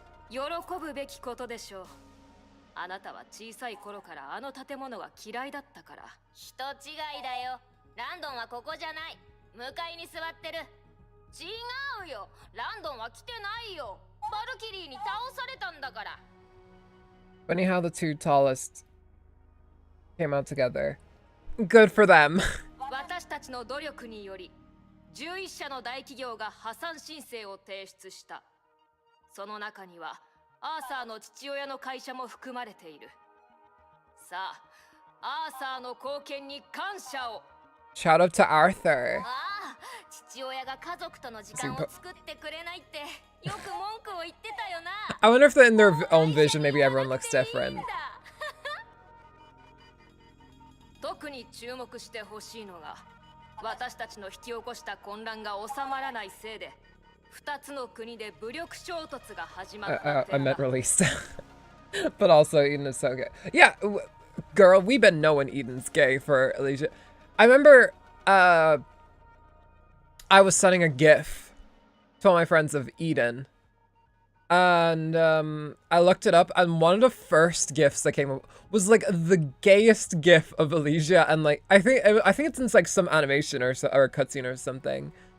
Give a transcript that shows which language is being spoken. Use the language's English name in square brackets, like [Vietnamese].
[Japanese] 喜ぶべきことでしょう。あなたは小さい頃からあの建物が嫌いだったから。人違いだよ。ランドンはここじゃない。向かいに座ってる。違うよ。ランドンは来てないよ。バルキリーに倒されたんだから。 [English] Funny how the 2 tallest came out together. Good for them. [Japanese] 私たちの努力により、11社の大企業が破産申請を提出した。その中にはアーサーの父親の会社も含まれている。さあ、アーサーの貢献に感謝を。 [English] Shout out to Arthur. [Japanese] ああ、父親が家族との時間を作ってくれないってよく文句を言ってたよな。 [English] I wonder if in their own vision maybe everyone looks different. [Japanese] 特に注目してほしいのが、私たちの引き起こした混乱が収まらないせいで、2つの国で武力衝突が始まった。 [English] I meant released. But also Eden is so gay. Yeah, girl, we've been knowing Eden's gay for Elysia. I remember I was sending a GIF to all my friends of Eden. And I looked it up, and one of the first GIFs that came up was like the gayest GIF of Elysia, and like I think it's in like some animation or a cutscene or something.